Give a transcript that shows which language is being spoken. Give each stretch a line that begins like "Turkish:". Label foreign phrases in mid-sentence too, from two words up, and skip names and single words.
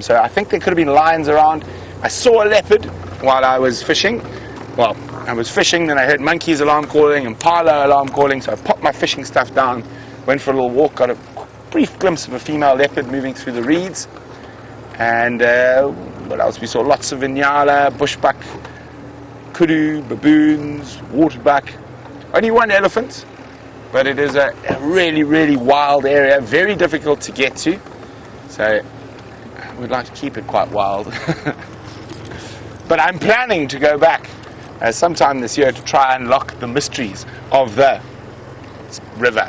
English: So I think there could have been lions around. I saw a leopard while I was fishing. Well, I was fishing, then I heard monkeys alarm calling and parlo alarm calling, so I popped my fishing stuff down, went for a little walk, got a brief glimpse of a female leopard moving through the reeds. And what else? We saw lots of inyala, bushbuck, kudu, baboons, waterbuck. Only one elephant, but it is a really, really wild area, very difficult to get to. So we'd like to keep it quite wild. But I'm planning to go back sometime this year to try and unlock the mysteries of the river.